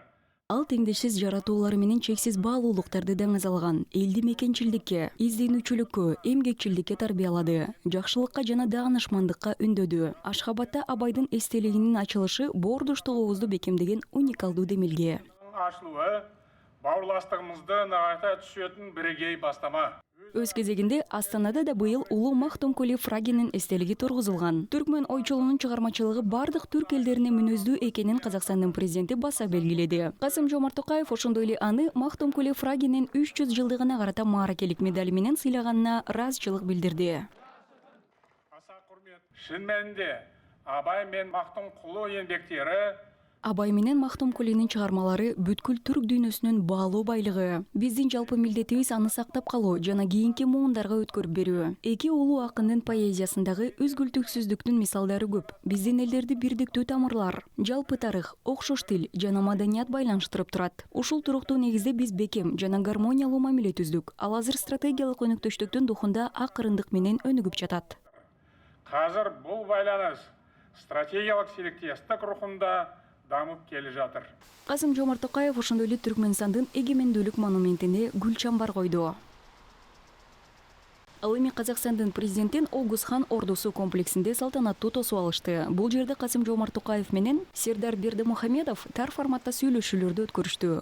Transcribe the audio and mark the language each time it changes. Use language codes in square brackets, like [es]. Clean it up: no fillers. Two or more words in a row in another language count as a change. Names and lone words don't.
[ky] Ал теңдешсиз жаратуулары менен чексиз баалуулуктарды даңазалган, элди мекенчилдикке, изденүүчүлүккө, эмгекчилдикке тарбиялады, жакшылыкка жана даанышмандыкка үндөдү. Ашхабадда Абайдын эстелигинин ачылышы боордуштугубузду бекемдеген уникалдуу демилге. [kk] ашылуы бауырластыгыбызды нығайта түсетін бірегей бастама. [ky] Өз кезегинде Астанада да быйыл улуу Мактумкули Фрагинин эстелиги тургузулган. Түркмөн ойчулунун чыгармачылыгы бардык түрк элдерине мүнөздүү экенин Казакстандын президенти баса белгиледи. Касым-Жомарт Токаев ошондой эле аны Мактумкули Фрагинин 300 жылдыгына карата мааракелик медали менен сыйлаганына ыраазычылык билдирди. [kk] Аса құрмет. Шын мәнінде Абай мен Мактумкулу еңбектері [ky] Абай менен Мактумкулинин чыгармалары бүткүл түрк дүйнөсүнүн баалуу байлыгы. Биздин жалпы милдетибиз аны сактап калуу жана кийинки муундарга өткөрүп берүү. Эки улуу акындын поэзиясындагы үзгүлтүксүздүктүн мисалдары көп. Биздин элдерди бирдиктүү тамырлар, жалпы тарых, окшош тил жана маданият байланыштырып турат. Ушул туруктуу негизде биз бекем жана гармониялуу мамиле түздүк. Ал азыр стратегиялык өнүктүштүктүн духунда акырындык менен өнүгүп жатат. [kk] қазір бұл байланыс стратегиялық серіктестік рухында дамып келе жатыр. [ky] Касым-Жомарт Токаев ошондой эле Түркмөнстандын эгемендүүлүк монументине гүл чамбар койду. Ал эми Казакстандын президентин Огузхан ордусу комплексинде салтанаттуу тосуп алышты. Бул жерде Касым-Жомарт Токаев менен Сердар Бердимухамедов тар форматта сүйлөшүүлөрдү өткөрүштү.